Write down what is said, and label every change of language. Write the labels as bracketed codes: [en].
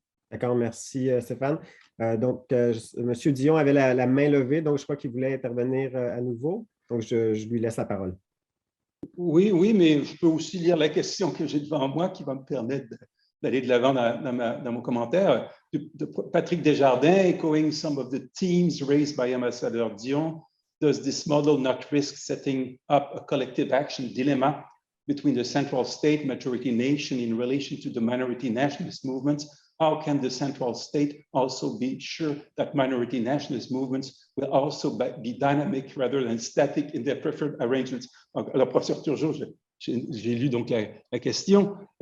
[fr] D'accord, merci Stéphane. Donc, M. Dion avait la main levée, donc je crois qu'il voulait intervenir à nouveau. Donc, je lui laisse la parole. Oui, mais je peux aussi lire la question que j'ai devant moi qui va me permettre d'aller de l'avant dans mon commentaire. [en] De Patrick Desjardins, echoing some of the themes raised by Ambassador Dion, does this model not risk setting up a collective action dilemma between the central state majority nation in relation to the minority nationalist movements? How can the central state also be sure that minority nationalist movements will also be dynamic rather than static in their preferred arrangements? [fr] Alors, professeur Turgeon, j'ai lu donc la question.